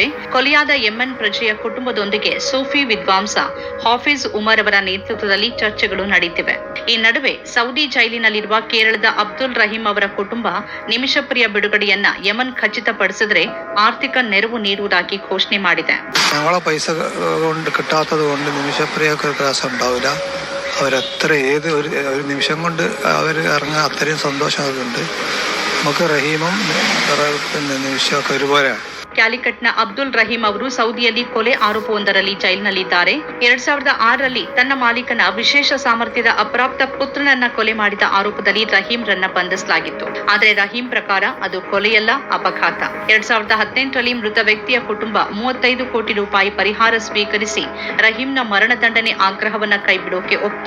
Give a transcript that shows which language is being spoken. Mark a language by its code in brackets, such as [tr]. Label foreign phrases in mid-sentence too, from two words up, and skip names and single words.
[kn] ಕೊಲೆಯಾದ ಯೆಮೆನ್ ಪ್ರಜೆಯ ಕುಟುಂಬದೊಂದಿಗೆ ಸೂಫಿ ವಿದ್ವಾಂಸ ಹಾಫಿಜ್ ಉಮರ್ ಅವರ ನೇತೃತ್ವದಲ್ಲಿ ಚರ್ಚೆಗಳು ನಡೆಯುತ್ತಿವೆ. ಈ ನಡುವೆ ಸೌದಿ ಜೈಲಿನಲ್ಲಿರುವ ಕೇರಳದ ಅಬ್ದುಲ್ ರಹೀಂ ಅವರ ಕುಟುಂಬ ನಿಮಿಷಪ್ರಿಯ ಬಿಡುಗಡೆಯನ್ನ ಯೆಮೆನ್ ಖಚಿತಪಡಿಸಿದರೆ ಆರ್ಥಿಕ ನೆರವು ನೀಡುವುದಾಗಿ ಘೋಷಣೆ ಮಾಡಿದೆ. [ml] ഞങ്ങളെ പൈസ കൊണ്ട് കിട്ടാത്തത് കൊണ്ട് നിമിഷപ്രിയക്ക് ക്ലാസ് ഉണ്ടാവില്ല. അവരത്ര ഒരു നിമിഷം കൊണ്ട് അവർ ഇറങ്ങാൻ അത്രയും സന്തോഷം അതുണ്ട്. നമുക്ക് റഹീമും നിമിഷമൊക്കെ ഒരുപോലെയാണ്. [kn] ಕ್ಯಾಲಿಕಟ್ನ ಅಬ್ದುಲ್ ರಹೀಂ ಅವರು ಸೌದಿಯಲ್ಲಿ ಕೊಲೆ ಆರೋಪವೊಂದರಲ್ಲಿ ಜೈಲಿನಲ್ಲಿದ್ದಾರೆ. 2006ರಲ್ಲಿ ತನ್ನ ಮಾಲೀಕನ ವಿಶೇಷ ಸಾಮರ್ಥ್ಯದ ಅಪ್ರಾಪ್ತ ಪುತ್ರನನ್ನ ಕೊಲೆ ಮಾಡಿದ ಆರೋಪದಲ್ಲಿ ರಹೀಂರನ್ನ ಬಂಧಿಸಲಾಗಿತ್ತು. ಆದರೆ ರಹೀಂ ಪ್ರಕಾರ ಅದು ಕೊಲೆಯಲ್ಲ, ಅಪಘಾತ. 2018ರಲ್ಲಿ ಮೃತ ವ್ಯಕ್ತಿಯ ಕುಟುಂಬ 35 ಕೋಟಿ ರೂಪಾಯಿ ಪರಿಹಾರ ಸ್ವೀಕರಿಸಿ ರಹೀಂನ ಮರಣದಂಡನೆ ಆಗ್ರಹವನ್ನ ಕೈಬಿಡೋಕೆ ಒಪ್ತು.